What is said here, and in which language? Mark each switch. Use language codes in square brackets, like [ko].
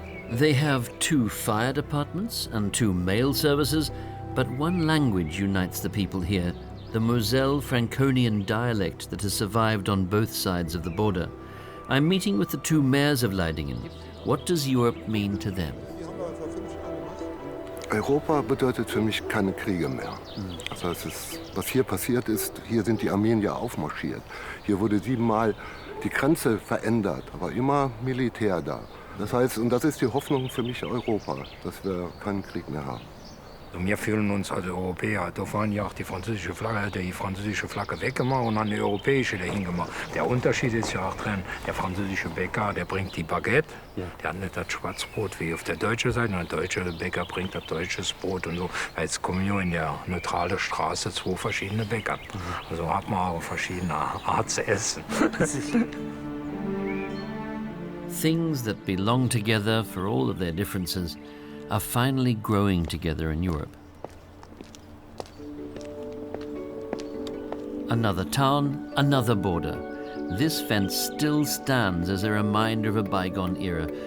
[en] They have two fire departments and two mail services, but one language unites the people here, the Moselle-Franconian dialect that has survived on both sides of the border. I'm meeting with the two mayors of Leidingen. What does Europe mean to them? [de] Europa bedeutet für mich keine Kriege mehr. Das heißt, was hier passiert ist, hier sind die Armeen ja aufmarschiert. Hier wurde 7-mal die Grenze verändert, aber immer Militär da. Das heißt, und das ist die Hoffnung für mich Europa, dass wir keinen Krieg mehr haben. Wir fühlen uns als Europäer. Da waren ja auch die französische Flagge weggemacht und dann die europäische dahin gemacht. Der Unterschied ist ja auch drin, der französische Bäcker, der bringt die Baguette, der hat nicht das Schwarzbrot wie auf der deutschen Seite, und der deutsche Bäcker bringt das deutsches Brot und so. Jetzt kommen wir in der neutralen Straße zwei verschiedene Bäcker. Also hat man auch verschiedene Art zu essen. [en] Things that belong together for all of their differences are finally growing together in Europe. Another town, another border. This fence still stands as a reminder of a bygone era.